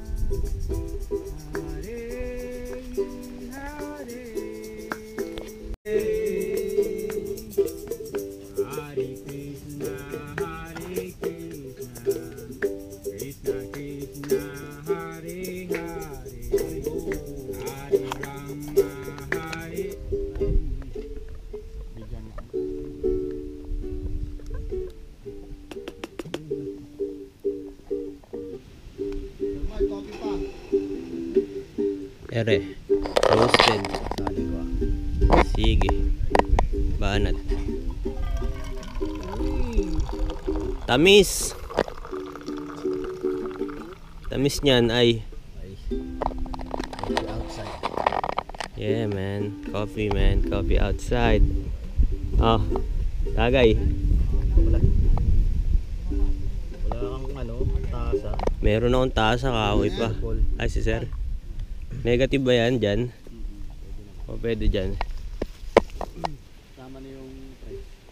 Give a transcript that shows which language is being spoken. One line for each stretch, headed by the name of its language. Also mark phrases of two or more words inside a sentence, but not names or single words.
Sanskrit: Hare Hare Hare Krishna Hare Krishna Krishna Krishna Hare Hare Hare Rama Hare
Filipino: Bigyan mo. May coffee pa. Ere, roasted. Sige. Banat. Tamis. Tamis niyan ay Outside.
English: yeah man, coffee outside.
Filipino: Oh, tagay. Wala kang tasa. Meron akong tasa, kahoy pa. Ay si sir. Negative ba yan dyan? O pwede dyan. Tama na yung price.